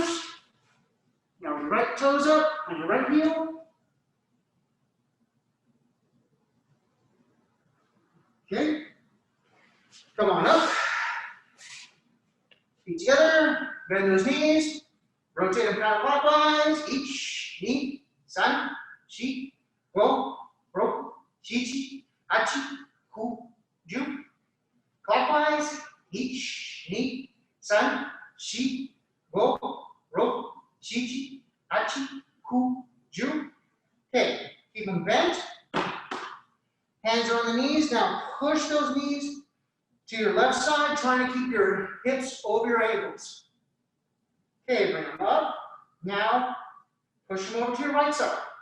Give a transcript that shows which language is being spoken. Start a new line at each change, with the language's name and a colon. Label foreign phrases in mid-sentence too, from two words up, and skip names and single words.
English: Now with your right toes up on your right heel. Okay, come on up. Feet together, bend those knees, rotate them counterclockwise, each,
Japanese: ni, san, shi, go, ro, shichi, hachi, ku, ju.
English: Clockwise,
Japanese: each, ni, san, shi, go, ro, shichi, hachi, ku, ju.
English: Okay, keep them bent. Hands are on the knees. Now push those knees to your left side, trying to keep your hips over your ankles. Okay, bring them up. Now push them over to your right side.